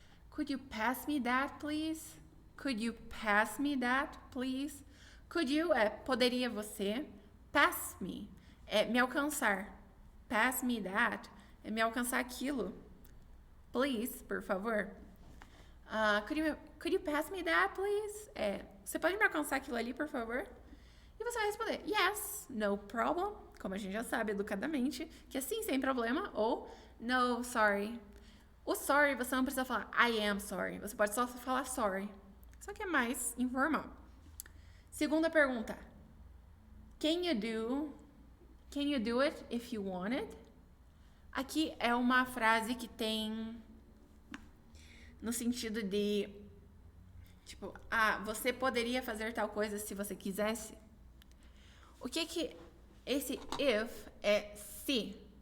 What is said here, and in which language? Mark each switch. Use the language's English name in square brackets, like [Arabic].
[English] Could you pass me that, please? Could you pass me that, please? [Portuguese] Could you é poderia você. Pass me é me alcançar. Pass me that é me alcançar aquilo. Please, por favor. [English] Could you pass me that, please? [Portuguese] Você pode me alcançar aquilo ali, por favor? E você vai responder, [English] yes, no problem. [Portuguese] Como a gente já sabe educadamente, que é sim, sem problema. Ou, [English] no, sorry. [Portuguese] O sorry, você não precisa falar [English] I am sorry. [Portuguese] Você pode só falar sorry. Só que é mais informal. Segunda pergunta. [English] Can you do it if you want it? [Portuguese] Aqui é uma frase que tem no sentido de tipo, você poderia fazer tal coisa se você quisesse. O que esse if é se.